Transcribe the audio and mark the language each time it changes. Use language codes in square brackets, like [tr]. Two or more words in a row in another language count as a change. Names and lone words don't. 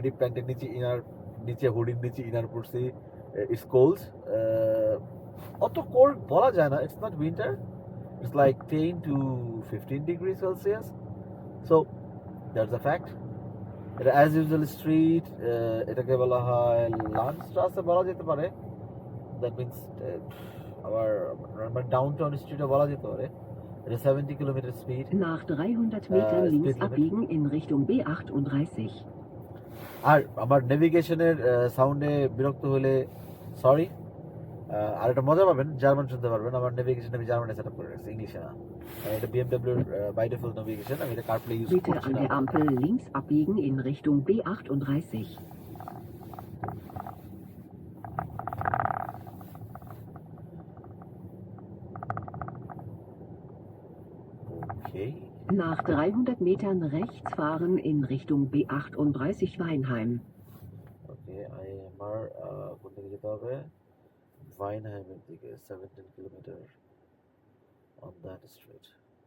[bn] অলরেডি প্যান্টের নিচে হুডির নিচে ইনার পরছি। [en] it's cold, [bn] অত কোল্ড বলা যায় না, [en] it's not winter, it's like 10 to 15 degrees Celsius. So that's a fact. [bn] এটা [en] as usual [bn] স্ট্রিট, এটাকে বলা হয় লান্ডস্ট্রাসে বলা যেতে পারে। [en] that means [bn] আবার [en] down town [bn] স্ট্রিটও বলা যেতে পারে। এটা 70 কিলোমিটার স্পিড। [de] Nach 300 Metern links [en] speed limit. [de] abbiegen in Richtung B38. [bn] আর আমার নেভিগেশনের সাউন্ডে বিরক্ত হলে সরি। আর একটা মজা পাবেন, জার্মান শুনতে পারবেন। আমার নেভিগেশন আমি জার্মানে সেট আপ করে রাখছি, ইংলিশে না। এটা বিএমডব্লিউর [en] by default [bn] নেভিগেশন, আমি এটা কারপ্লে ইউজ [de] Bitte [bn] করছি [de] an [bn] না। [de] der Ampel links abbiegen in Richtung B38. Okay. Nach 300 Metern rechts fahren in Richtung B38 Weinheim. [bn] ওকে, আমার কোন দিকে যেতে হবে? ভাইনহাইমের দিকে, 17 কিলোমিটার [en] on that street.